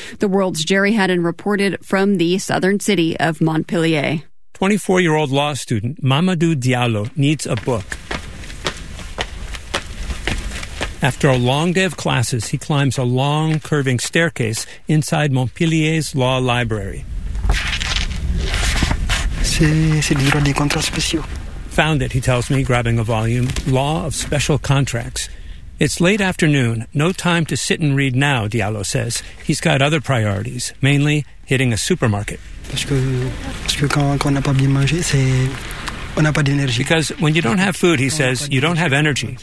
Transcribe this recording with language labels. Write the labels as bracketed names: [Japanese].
[English] The World's Jerry Haddon reported from the southern city of Montpellier. 24-year-old law student Mamadou Diallo needs a book. After a long day of classes, he climbs a long, curving staircase inside Montpellier's law library. [French] C'est le livre des contrats spéciaux. [English] Found it, he tells me, grabbing a volume, Law of Special Contracts. It's late afternoon, no time to sit and read now, Diallo says. He's got other priorities, mainly hitting a supermarket. Because when you don't have food, he says, you don't have energy.